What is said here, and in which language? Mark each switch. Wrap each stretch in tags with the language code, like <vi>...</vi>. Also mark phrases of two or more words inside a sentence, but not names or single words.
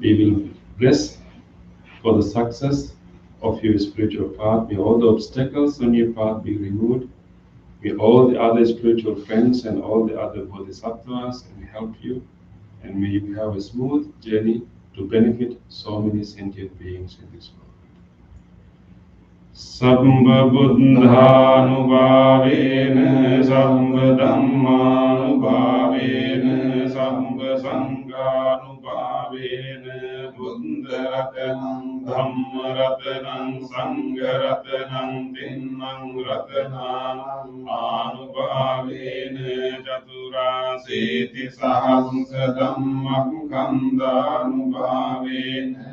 <en>We will bless for the success of your spiritual path. May all the obstacles on your path be removed. May all the other spiritual friends and all the other bodhisattvas help you, and may you have a smooth journey to benefit so many sentient beings in this world.</en> <pi>Sambha buddhanubhavena, sambha dhammanubhavena, sambha sanghanubhavena, buddha ratanam, dhamma ratanam, sangha ratanam, tinnam ratanam, ආනුභාවේන චතුරාසීති සහස්ස ධම්මං කන්දානුභාවේන</pi>